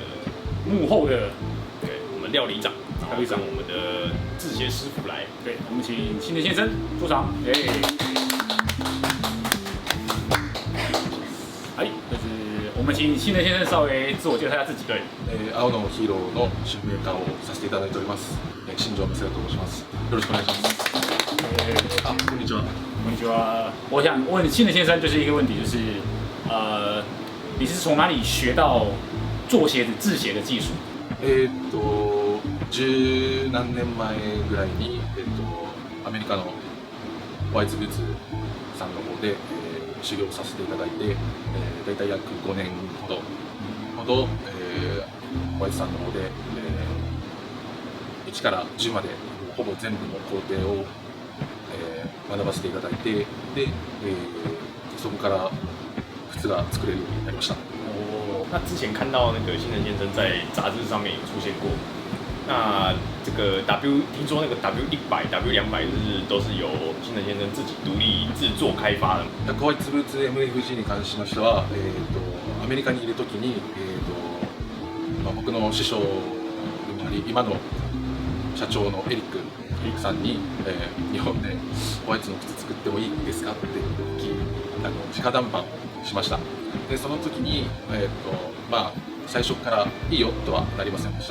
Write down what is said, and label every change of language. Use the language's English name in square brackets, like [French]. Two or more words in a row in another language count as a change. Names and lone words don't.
[Chinese] 幕后的，对，我们料理长，然后跟我们的制鞋师傅来。对，我们请星辰先生出场。就是我们请星辰先生稍微自我介绍一下自己。对， [Japanese] 青のヒーローの新メーカーをさせていただいております。新庄光也と申します。よろしくお願いします。こんにちは。こんにちは。 [Chinese] 我想问星辰先生就是一个问题，就是你是从哪里学到做鞋子制鞋的技术？ [Japanese] 十何年前ぐらいにアメリカのホワイツブーツさんの方で修行させていただいて、だいたい約5年ほどホワイツさんの方で、1から10までほぼ全部の工程を、学ばせていただいて、で、そこから靴が作れるようになりました。 [Chinese] 那之前看到那个星辰先生在杂志上面有出现过。那这个听说那个 W100、W200 都是由星辰先生自己独立制作開發的。 [Japanese] ホワイツブーツ MFG に関しましては、アメリカにいるときに、僕の師匠でもあり今の社長のエリックさんに、日本でホワイツの靴作ってもいいですかって聞き直談判をしました。でその時に、 最初からいいよとはなりませんでした